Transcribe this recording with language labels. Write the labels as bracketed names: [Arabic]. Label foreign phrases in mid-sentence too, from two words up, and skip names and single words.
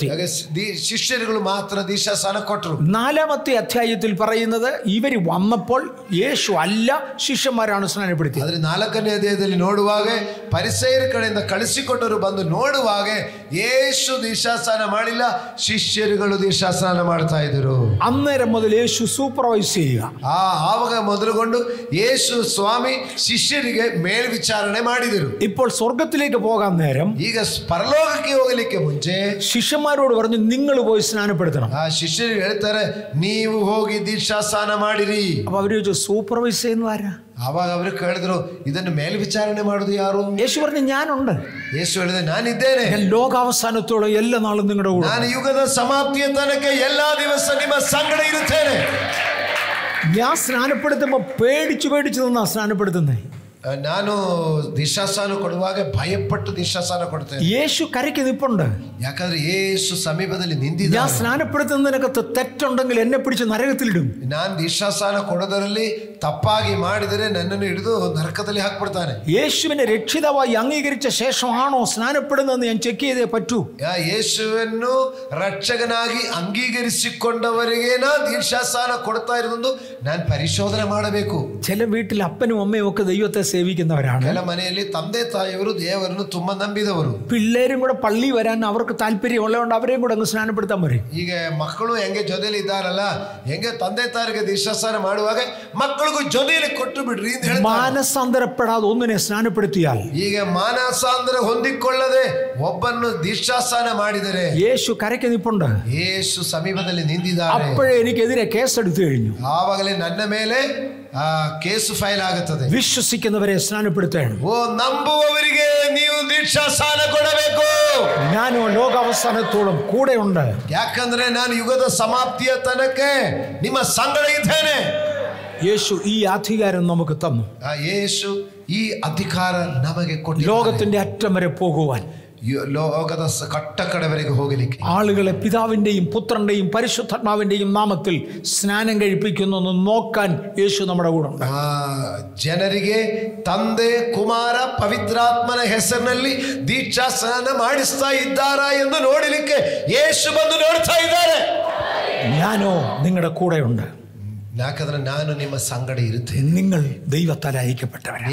[Kannada] ಶಿಷ್ಯರುಗಳು ಮಾತ್ರ ದೀಕ್ಷಾಸ್ನಾನ ಕೊಟ್ಟರು. [Malayalam] 4-ാമത്തെ അധ്യായത്തിൽ പറയുന്നത് ഇവര് വന്നപ്പോൾ യേശു അല്ല ശിഷ്യന്മാരാണ് സ്നാനപ്പെടുത്തി. [Kannada] ಆದ್ರೆ 4ನೇ ಅಧ್ಯಾಯದಲ್ಲಿ ನೋಡುವಾಗ ಪರಿಸೇಯರ ಕಡೆಯಿಂದ ಕಳಿಸಿಕೊಟ್ಟರು ಬಂದು ನೋಡುವಾಗ ಯೇಸು ದೀಕ್ಷಾಸ್ನಾನ ಮಾಡಿಲ್ಲ, ಶಿಷ್ಯರುಗಳು ದೀಕ್ಷಾಸ್ನಾನ ಮಾಡ್ತಾ ಇದ್ರು. [Malayalam] അന്നേരം മുതൽ യേശു സൂപ്പർവൈസ് ചെയ്യുക. [Kannada] ಆವಾಗ ಮೊದಲುಗೊಂಡು ಯೇಸು ಸ್ವಾಮಿ ಶಿಷ್ಯರಿಗೆ ಮೇಲ್ವಿಚಾರಣೆ ಮಾಡಿದರು. [Malayalam] ഇപ്പോൾ സ്വർഗത്തിലേക്ക് പോകാൻ നേരം [Kannada] ಈಗ ಪರಲೋಕಕ್ಕೆ ಹೋಗಲಿಕ್ಕೆ ಮುಂಚೆ [Malayalam] ശിഷ്യന്മാരോട് പറഞ്ഞു, നിങ്ങൾ പോയി സ്നാനപ്പെടുത്തണം. [Kannada] ಆ ಶಿಷ್ಯರು ಹೇಳ್ತಾರೆ, ನೀವು ಹೋಗಿ ದೀಕ್ಷಾಸ್ನಾನ ಮಾಡಿರಿ. [Malayalam] അപ്പൊ അവര് ചോദിച്ചു, സൂപ്പർവൈസ് ചെയ്യുന്ന ആരാ? [Kannada] ಆವಾಗ ಅವರು ಕೇಳಿದ್ರು, ಇದನ್ನು ಮೇಲ್ವಿಚಾರಣೆ ಮಾಡುದು ಯಾರು? [Malayalam] യേശു പറഞ്ഞു, ഞാനുണ്ട്. [Kannada] ಯೇಸು ಹೇಳಿದೆ, ನಾನಿದ್ದೇನೆ. [Malayalam] ഞാൻ ലോകാവസാനത്തോളം എല്ലാ നാളും നിങ്ങളുടെ കൂടെ. [Kannada] ನಾನು ಯುಗದ ಸಮಾಪ್ತಿಯ ತನಕ ಎಲ್ಲಾ ದಿವಸ ನಿಮ್ಮ ಸಂಗಡ ಇರುತ್ತೇನೆ. [Malayalam] ഞാൻ സ്നാനപ്പെടുത്തുമ്പോ പേടിച്ചു നിന്നാ സ്നാനപ്പെടുത്തുന്നേ. [Kannada] ನಾನು ದಿಶಾಸಾನ ಕೊಡುವಾಗ ಭಯಪಟ್ಟು ದಿಶಾಸಾನ ಕೊಡ್ತೇನೆ. [Malayalam] യേശു കരയ്ക്ക് നിപ്പുണ്ട്. [Kannada] ಯಾಕಂದ್ರೆ ಯೇಸು ಸಮೀಪದಲ್ಲಿ [Malayalam] ഞാൻ [Kannada] ನಿಂತಿದ್ದಾನೆ. [Malayalam] സ്നാനപ്പെടുത്തുന്നതിനകത്ത് തെറ്റുണ്ടെങ്കിൽ എന്നെ പിടിച്ച് നരകത്തിലിടും. [Kannada] ನಾನು ದಿಶಾಸಾನ ಕೊಡೋದರಲ್ಲಿ ತಪ್ಪಾಗಿ ಮಾಡಿದರೆ ನನ್ನನ್ನು ಹಿಡಿದು ನರಕದಲ್ಲಿ ಹಾಕ್ಬಿಡ್ತಾನೆ. [Malayalam] യേശുവിനെ രക്ഷിതാവായി അംഗീകരിച്ച ശേഷമാണോ സ്നാനപ്പെടുന്നതെന്ന് ഞാൻ ചെക്ക് ചെയ്തേ പറ്റൂ. [Kannada] ಯೇಸುವನ್ನು ರಕ್ಷಕನಾಗಿ ಅಂಗೀಕರಿಸಿಕೊಂಡವರಿಗೆ ದೀಕ್ಷಾಸ್ನಾನ ಕೊಡ್ತಾ ಇರೋದು ನಾನು ಪರಿಶೋಧನೆ ಮಾಡಬೇಕು. [Malayalam] ചില വീട്ടിൽ അപ്പനും അമ്മയും ഒക്കെ ദൈവത്തെ സേവിക്കുന്നവരാണ്. [Kannada] ಕೆಲ ಮನೆಯಲ್ಲಿ ತಂದೆ ತಾಯಿಯವರು ದೇವರನ್ನು ತುಂಬಾ ನಂಬಿದವರು. [Malayalam] പിള്ളേരും കൂടെ പള്ളി വരാൻ അവർക്ക് താല്പര്യമുള്ളതുകൊണ്ട് അവരെയും കൂടെ അങ്ങ് സ്നാനപ്പെടുത്താൻ പറയും. [Kannada] ಈಗ ಮಕ್ಕಳು ಹೆಂಗೆ ಜೊತೆಲಿ ಇದ್ದಾರಲ್ಲ, ಹೆಂಗೆ ತಂದೆ ತಾಯಿಗೆ ದೀಕ್ಷಾಸ್ನಾನ ಮಾಡುವಾಗ ಮಕ್ಕಳಿಗೂ ಜೊತೆಯಲ್ಲಿ ಕೊಟ್ಟು ಬಿಡ್ರಿ ಅಂತ ಹೇಳ್ತಾರೆ. [Malayalam] മാനസാന്തരപ്പെടാതെ ഒന്നിനെ സ്നാനപ്പെടുത്തിയാൽ, [Kannada] ಈಗ ಮಾನಸಾಂತರ ಹೊಂದಿಕೊಳ್ಳದೆ ಒಬ್ಬನ್ನು ದೀಕ್ಷಾಸ್ನಾನ ಮಾಡಿದರೆ, [Malayalam] യേശു കരയ്ക്ക് നിപ്പുണ്ട്. [Kannada] ಯೇಸು ಸಮೀಪದಲ್ಲಿ ನಿಂತಿದ್ದಾರೆ. [Malayalam] അപ്പോഴേ എനിക്കെതിരെ കേസെടുത്തു കഴിഞ്ഞു. [Kannada] ಆವಾಗಲೇ ನನ್ನ ಮೇಲೆ [English] case file [Kannada] ಆಗುತ್ತದೆ. [Malayalam] വിശ്വസിക്കുന്നവരെ സ്നാനപ്പെടുത്തണം. [Kannada] ಓ ನಂಬುವವರಿಗೆ ನೀವು ದೀಕ್ಷಾಸ್ನಾನ ಕೊಡಬೇಕು. [Malayalam] ഞാനോ ലോകാവസാനത്തോളം കൂടെ ഉണ്ട്. [Kannada] ಯಾಕಂದ್ರೆ ನಾನು ಯುಗದ ಸಮಾಪ್ತಿಯ ತನಕ ನಿಮ್ಮ ಸಂಗಡ ಇದ್ದೇನೆ. [Malayalam] യേശു ഈ അധികാരം നമുക്ക് തന്നു. [Kannada] ಯೇಸು ಈ ಅಧಿಕಾರ ನಮಗೆ ಕೊಟ್ಟಿದ್ದಾನೆ. [Malayalam] ലോകത്തിന്റെ അറ്റം വരെ പോകുവാൻ, [Kannada] ಲೋಕದ ಕಟ್ಟಕಡವರೆಗೆ ಹೋಗಲಿಕ್ಕೆ, [Malayalam] ആളുകളെ പിതാവിന്റെയും പുത്രന്റെയും പരിശുദ്ധാത്മാവിന്റെയും നാമത്തിൽ സ്നാനം കഴിപ്പിക്കുന്നു നോക്കാൻ യേശു നമ്മുടെ കൂടെ ഉണ്ട്. [Kannada] ಜನರಿಗೆ ತಂದೆ ಕುಮಾರ ಪವಿತ್ರಾತ್ಮನ ಹೆಸರಿನಲ್ಲಿ ದೀಕ್ಷಾ ಸ್ನಾನ ಮಾಡಿಸ್ತಾ ಇದ್ದಾರಾ ಎಂದು ನೋಡಲಿಕ್ಕೆ ಯೇಸು ಬಂದು ನೋಡ್ತಾ ಇದ್ದಾರೆ. [Malayalam] ഞാനോ നിങ്ങളുടെ കൂടെ ഉണ്ട്. [Kannada] ಯಾಕಂದ್ರೆ ನಾನು ನಿಮ್ಮ ಸಂಗಡ ಇರುತ್ತೇನೆ. [Malayalam] നിങ്ങൾ ദൈവത്താൽ അയക്കപ്പെട്ടവരാണ്.